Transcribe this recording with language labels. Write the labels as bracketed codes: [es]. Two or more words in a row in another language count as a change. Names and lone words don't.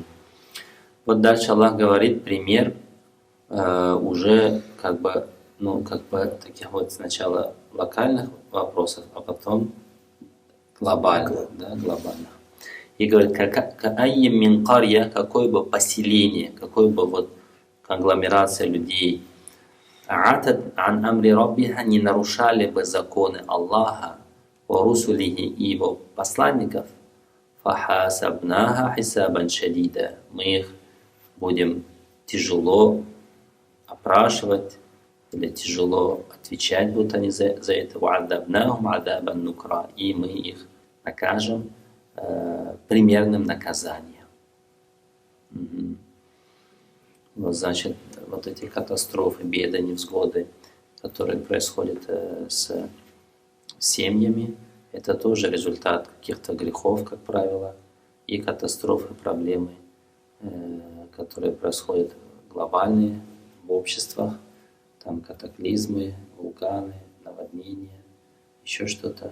[ru] Вот дальше Аллах говорит пример уже как бы таких вот сначала локальных вопросов, а потом глобальных, да, глобальных. И говорит, [ar] وكأين من قرية, [ru] какое бы поселение, какое бы вот конгломерация [ar] людей, عتت عن أمر ربها, [ru] не нарушали бы законы Аллаха, [ar] ورسله [ru] и его посланников, [ar] فحاسبناها حسابا شديدا, [ru] мы их будем тяжело опрашивать, или тяжело отвечать будут они за это, [ar] وعذبناهم عذابا نكرا, [ru] и мы их накажем примерным наказанием. Угу. Вот, значит, вот эти катастрофы, беды, невзгоды, которые происходят с семьями, это тоже результат каких-то грехов, как правило, и катастрофы, проблемы, которые происходят глобальные в обществах, там катаклизмы, вулканы, наводнения, еще что-то.